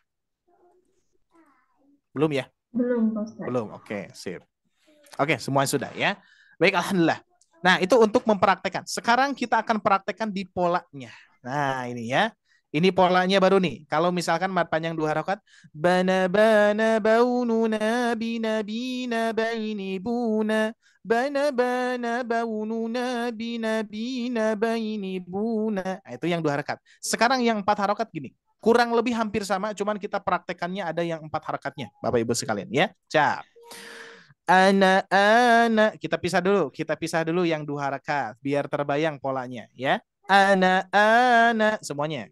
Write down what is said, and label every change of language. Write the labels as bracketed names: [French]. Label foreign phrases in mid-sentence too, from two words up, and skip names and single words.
[Indonesian] Belum ya? Belum, Pak Ustadz. Belum, oke, sip. Oke, semuanya sudah ya. Baik, alhamdulillah. Nah, itu untuk mempraktekkan. Sekarang kita akan praktekkan di polanya. Nah, ini ya. Ini polanya baru nih. Kalau misalkan mad panjang 2 harokat, [Arabic] bana baununa bina baini buna, bana baununa bina baini buna. [Indonesian] Nah, itu yang 2 harokat. Sekarang yang 4 harokat gini. Kurang lebih hampir sama, cuman kita praktekannya ada yang 4 harakatnya, Bapak Ibu sekalian ya. Cap. Ana. Kita pisah dulu yang 2 harakat biar terbayang polanya ya. Ana semuanya.